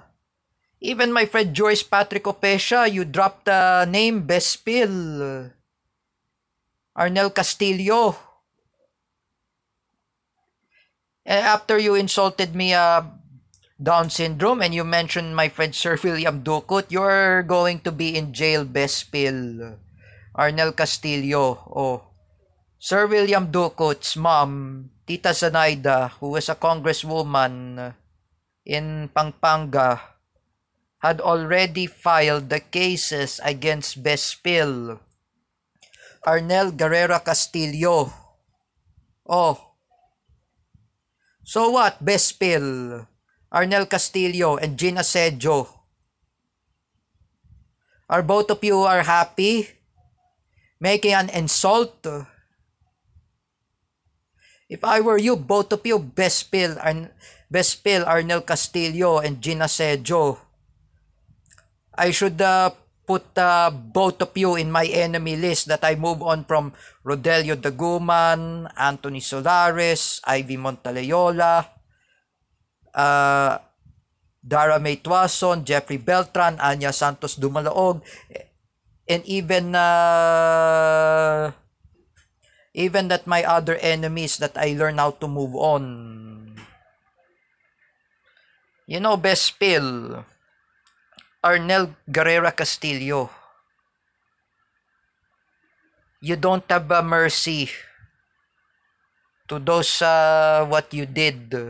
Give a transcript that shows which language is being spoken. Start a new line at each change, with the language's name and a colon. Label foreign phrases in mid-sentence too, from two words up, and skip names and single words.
English: Even my friend Joyce Patrick Opesha, you dropped the name Bespil. Arnel Castillo. And after you insulted me Down syndrome and you mentioned my friend Sir William Ducut, you're going to be in jail, Bespil. Arnel Castillo. Oh. Sir William Ducut's mom, Tita Zanaida, who was a congresswoman in Pampanga, had already filed the cases against Bespil. Arnel Guerrera Castillo. Oh. So what, Bespil, Arnel Castillo, and Gina Sejo? Are both of you are happy making an insult? If I were you, both of you, Bespil, Arnel Castillo, and Gina Sejo, I should put both of you in my enemy list, that I move on from Rodelio Daguman, Anthony Solares, Ivy Montaleola, Dara May Tuason, Jeffrey Beltran, Anya Santos Dumalaog, and even that my other enemies that I learn how to move on. You know, Bespil, Arnel Guerrera Castillo, you don't have mercy to those what you did.